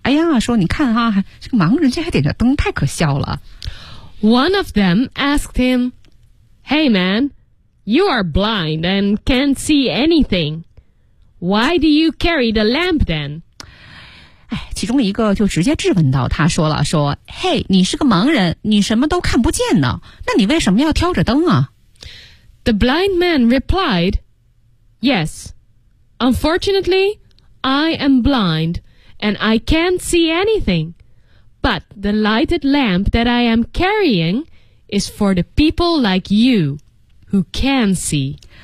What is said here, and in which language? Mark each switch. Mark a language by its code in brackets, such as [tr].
[zh] 哎呀说你看啊这个盲人这还点着灯太可笑了。 [en] One of them asked him, Hey man, you are blind and can't see anything. Why do you carry the lamp then? [zh] 其中一个就直接质问到他说了说 Hey, 你是个盲人你什么都看不见呢那你为什么要挑着灯啊 [en] The blind man replied, Yes, unfortunately, I am blind and I can't see anything. But the lighted lamp that I am carrying is for the people like you who can see.